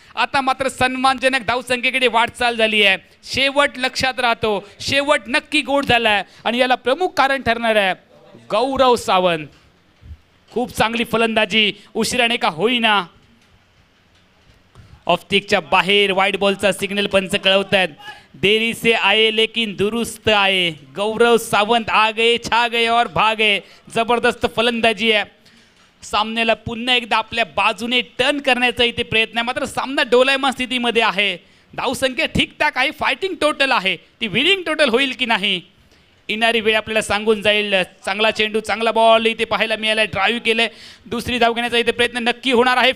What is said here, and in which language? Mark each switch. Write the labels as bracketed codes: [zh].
[mr] आता मात्र सन्मानजनक धावसंख्येकडे वाटचाल झाली आहे. शेवट लक्षात राहतो, शेवट नक्की गोड झालाय आणि याला प्रमुख कारण ठरणार आहे गौरव सावंत. खूप चांगली फलंदाजी, उशिराने का होईना. ऑफस्टिकच्या बाहेर वाईट बॉलचा सिग्नल पंच कळवत आहेत. [hi] देरी से आए लेकिन दुरुस्त आए. गौरव सावंत आ गए, छा गए और भागे. [mr] जबरदस्त फलंदाजी आहे. सामन्याला पुन्हा एकदा आपल्या बाजूने टर्न करण्याचा इथे प्रयत्न आहे. मात्र सामना डोलायमान स्थितीमध्ये आहे. धावसंख्या ठीकठाक आहे, फायटिंग टोटल आहे. ती विनिंग टोटल होईल की नाही येणारी वेळ आपल्याला सांगून जाईल. चांगला चेंडू, चांगला बॉल इथे पाहायला मिळाला. ड्राईव्ह केलंय, दुसरी धाव घेण्याचा इथे प्रयत्न नक्की होणार आहे.